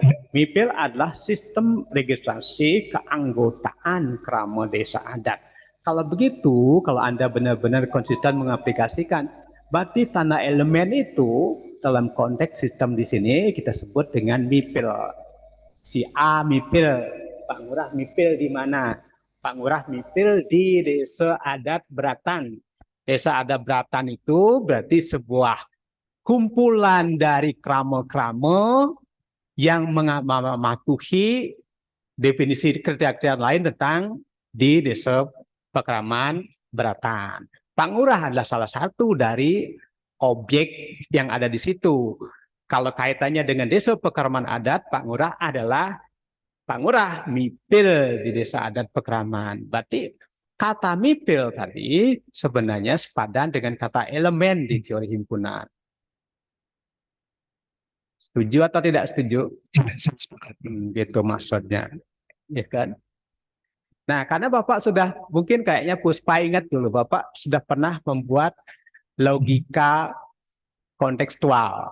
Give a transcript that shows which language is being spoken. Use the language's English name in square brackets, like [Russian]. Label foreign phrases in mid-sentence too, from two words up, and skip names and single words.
[Indonesian] MIPIL adalah sistem registrasi keanggotaan krama desa adat. Kalau begitu, kalau Anda benar-benar konsisten mengaplikasikan, berarti tanda elemen itu dalam konteks sistem di sini kita sebut dengan MIPIL. Si A MIPIL, Pak Ngurah MIPIL di mana? Pak Ngurah MIPIL di Desa Adat Beratan. Desa Adat Beratan itu berarti sebuah kumpulan dari krama-krama yang mematuhi definisi kriteria lain tentang di Desa Pekraman Beratan. Pak Ngurah adalah salah satu dari objek yang ada di situ. Kalau kaitannya dengan Desa Pekraman Adat, Pak Ngurah adalah Pak Ngurah MIPIL di Desa Adat Pekraman. Berarti kata MIPIL tadi sebenarnya sepadan dengan kata elemen di teori himpunan. Setuju atau tidak setuju? ya, saya sepakat. Gitu maksudnya, ya kan? Nah, karena Bapak sudah, mungkin kayaknya Puspa ingat dulu, Bapak sudah pernah membuat logika kontekstual.